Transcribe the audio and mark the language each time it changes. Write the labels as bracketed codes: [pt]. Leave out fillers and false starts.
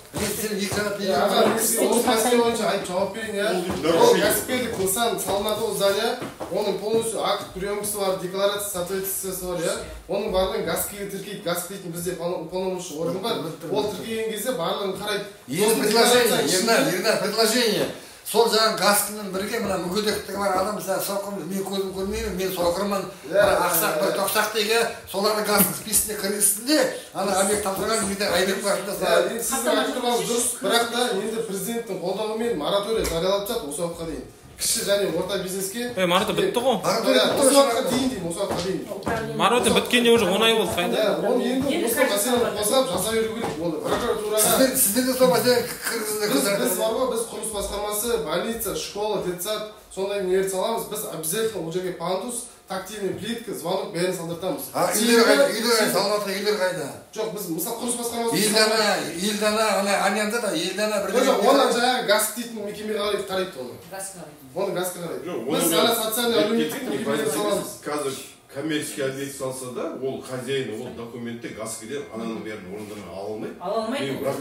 [kk] Лестницаны екі жағы период. Ол мәселе бойынша айтып жауап берейін, иә. Ол кәсіпкерлік нысан салынады ол здание, оның полностью акт приемкасы бар, декларация соответствиясы бар, иә. Оның барлығын ГАСКиге тіркейді, ГАСК дейтін бізде уполномоченный орган бар. Ол тіркеген кезде барлығын қарайды. [ru] Есть предложение, предложение. [kk] Сол жаңағы ГАСК-ның бірге мына мүгедектігі бар адам, мысалы соқырмын, мен көзім көрмеймін, мен соқырмын, ақсақ бір тоқсақ деге, соларды ГАСК списіне кіргізсін де, ана объект тапсырған жерде айбек барында салады. Енді сіздің айтқаныңыз дұрыс, бірақ та енді президенттің қолдауымен мораторий жариялап жатыр осы уақытқа дейін. Кіші және орта бизнеске. Мораторий бітті ғой. Осы уақытқа дейін деймін, осы уақытқа дейін. Мораторий біткенде уже 10 ай болды қайда. Оны енді осы мәселені қозғап жаса беру керек. Оны прокуратураға. Сіздер де сол мәселе кіргізіңдер. Біз бар ғой, біз құрылыс басқармасы, больница, школа, детсад, сондай нелерді саламыз. Біз обязательно ол жерге пандус, тактильный плитка, звонок бәрін салдыртамыз. Үйлер салынатын үйлер қайда? Жоқ, біз мысалы құрылыс басқармасы. Елдана, анянда да, елдана бірден. Жоқ, онан жаңағы ГАСК дейтін мекеме қарайды оны. Оны ГАСК қарайды. Біз ана социальный әлеуметтік мекемелерді саламыз. Қазір коммерческий объект салса да, ол хозяин, ол документте ГАСКіден ананың бәрін орындарын ала алмайды.